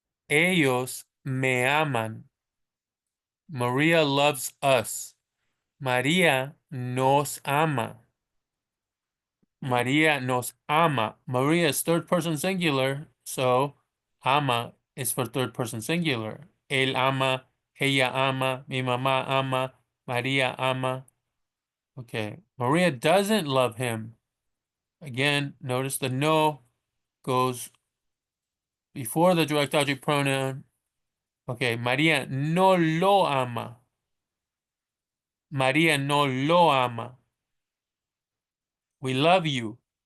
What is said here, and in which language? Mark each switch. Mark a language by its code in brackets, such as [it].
[es] Ellos me aman. [en] Maria loves us. [es] María nos ama. María nos ama. [en] Maria is third person singular, so ama is for third person singular. [es] Él ama, ella ama, mi mamá ama, María ama. [en] Okay, Maria doesn't love him. Again, notice the no goes before the direct object pronoun. [es] Okay, María no lo ama. María no lo ama. [en] We love you.